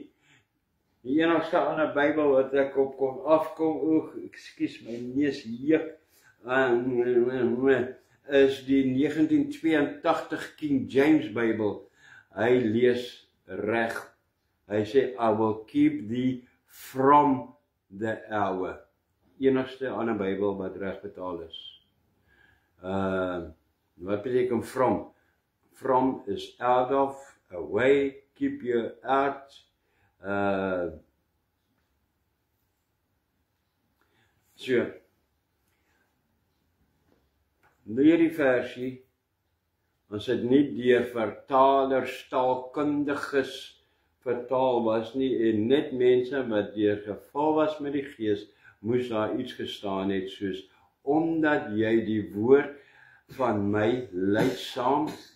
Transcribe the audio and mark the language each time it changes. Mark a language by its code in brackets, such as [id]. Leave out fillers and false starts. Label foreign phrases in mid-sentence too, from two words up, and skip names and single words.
[af] Die enigste ander Bybel wat ek op kon afkom, ekskuus, my neus juk, is die 1982 King James Bybel. Hy lees reg. Hy sê, [en] I will keep thee from the hour. [af] Enigste ander Bybel wat reg vertaal is. Wat beteken from? [en] From is out of, away, keep you out. [af] So, hierdie versie, as dit nie deur vertalers, taalkundiges vertaal was nie, en net mense wat deur geval was met die Gees, moes daar iets gestaan het soos, omdat jy die woord van my lydsaam,